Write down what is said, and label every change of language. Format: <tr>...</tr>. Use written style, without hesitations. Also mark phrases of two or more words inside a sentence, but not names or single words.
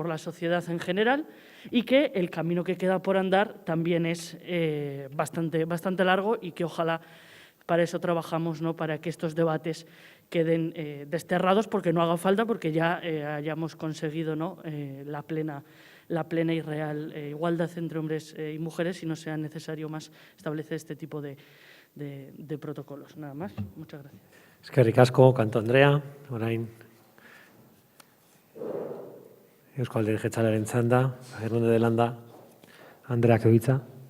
<es>la sociedad en general, y que el camino que queda por andar también es bastante largo y que ojalá para eso trabajamos, ¿no?, para que estos debates queden desterrados, porque no haga falta, porque ya hayamos conseguido, ¿no?, la plena y real igualdad entre hombres y mujeres y no sea necesario más establecer este tipo de protocolos. Nada más. Muchas gracias.</es> <eu>Eskerrik asko, Kanto Andrea. Orain Eusko Alderdi Jeltzalearen txanda, Fernández de Landa, Andreak hitza.</eu>